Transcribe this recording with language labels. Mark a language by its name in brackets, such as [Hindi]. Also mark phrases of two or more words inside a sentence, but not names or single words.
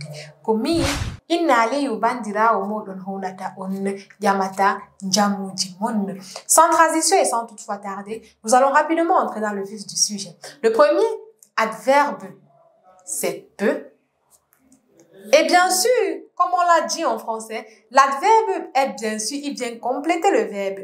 [Fula] Ko mi Inna Aliyu bandirawo moɗon honata on ƴamata jamuji mon. [French] Sans transition et sans toutefois tarder, nous allons rapidement entrer dans le vif du sujet. Le premier adverbe, c'est peu. Et bien sûr, comme on l'a dit en français, l'adverbe est bien sûr, il vient compléter le verbe.